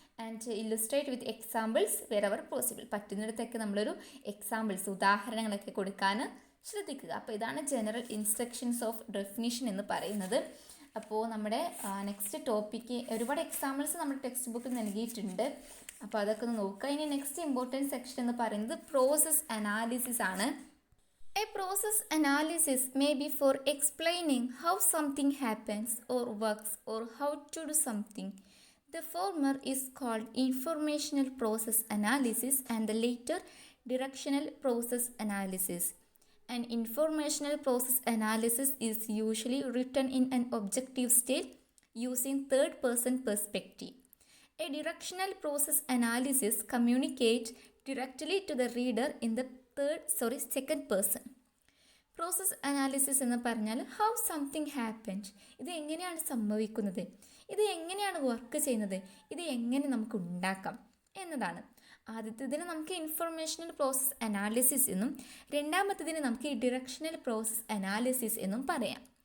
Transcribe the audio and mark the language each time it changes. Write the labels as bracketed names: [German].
[English] And illustrate with examples wherever possible. [Malayalam] പറ്റുന്നിടത്തൊക്കെ നമ്മളൊരു examples, ഉദാഹരണങ്ങളൊക്കെ കൊടുക്കാൻ ശ്രദ്ധിക്കുക. അപ്പോൾ ഇതാണ് ജനറൽ ഇൻസ്ട്രക്ഷൻസ് ഓഫ് ഡെഫിനിഷൻ എന്ന് പറയുന്നത്. അപ്പോൾ നമ്മുടെ നെക്സ്റ്റ് ടോപ്പിക്ക് ഒരുപാട് എക്സാമ്പിൾസ് നമ്മുടെ ടെക്സ്റ്റ് ബുക്കിൽ നൽകിയിട്ടുണ്ട്. അപ്പോൾ അതൊക്കെ ഒന്ന് നോക്കുക. ഇനി നെക്സ്റ്റ് ഇമ്പോർട്ടൻറ്റ് സെക്ഷൻ എന്ന് പറയുന്നത് പ്രോസസ് അനാലിസിസ് ആണ്. [English] A process analysis may be for explaining how something happens or works or how to do something. The former is called informational process analysis and the later directional process analysis. An informational process analysis is usually written in an objective state using third-person perspective. A directional process analysis communicates directly to the reader in the second person. [Malayalam] Process analysis എന്ന് പറഞ്ഞാൽ [English] how something happened, [Malayalam] ഇത് എങ്ങനെയാണ് സംഭവിക്കുന്നത്, ഇത് എങ്ങനെയാണ് work ചെയ്യുന്നത്, ഇത് എങ്ങനെ നമുക്ക് ഉണ്ടാക്കാം എന്നതാണ്. ആദ്യത്തേതിന് നമുക്ക് ഇൻഫർമേഷണൽ പ്രോസസ് അനാലിസിസ് എന്നും രണ്ടാമത്തേതിന് നമുക്ക് ഡിറക്ഷണൽ പ്രോസസ് അനാലിസിസ് എന്നും പറയാം.